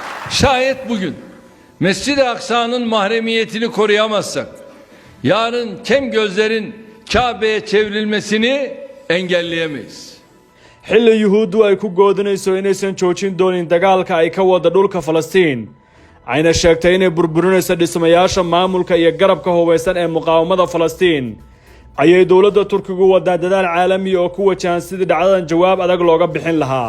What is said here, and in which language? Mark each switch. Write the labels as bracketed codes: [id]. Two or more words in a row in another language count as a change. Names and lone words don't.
[tr] Şayet bugün Mescid-i Aksa'nın mahremiyetini koruyamazsak, yarın kem gözlerin Kabe'ye çevrilmesini engelleyemeyiz. [so] xilli yuhuuddu ay ku goodinayso inaysan joojin doonin dagaalka ay ka wada dhulka Falastiin ayna sheegtay inay burburinayso dhismayaasha maamulka iyo garabka hubeysan ee muqaawamada Falastiin ayay dowladda Turkigu wadaa dadaal caalami oo ku wajahan sidii dhacdadan jawaab adag looga bixin lahaa.